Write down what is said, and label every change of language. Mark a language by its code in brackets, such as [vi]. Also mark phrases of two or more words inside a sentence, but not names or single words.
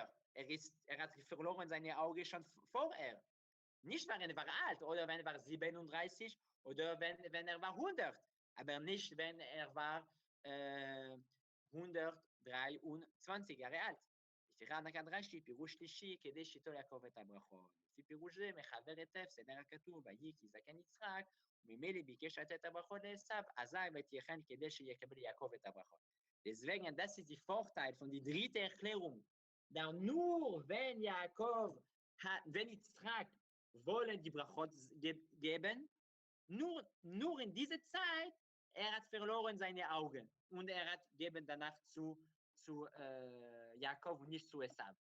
[de] Er hat verloren seine Augen schon vorher. Nicht, wenn er war alt oder wenn er war 37 oder wenn er war 100, aber nicht, wenn er war 123 Jahre alt. [he] לפיכך נקד רש"י, פירוש שלישי, כדי שייטול יעקב את הברכות. לפי פירוש זה מחבר היטב סדר הכתוב, ויהי כי זקן יצחק, וממילא ביקש לתת את הברכות לעשיו, אזי ותיכן כדי שיקבל יעקב את הברכות. [de] Deswegen, das ist der Vorteil von der dritten Erklärung. Da nur wenn wenn Izchak wollen die Brachot geben, nur in dieser Zeit, hat verloren seine Augen und hat geben danach zu Jakob und nicht zu Esav.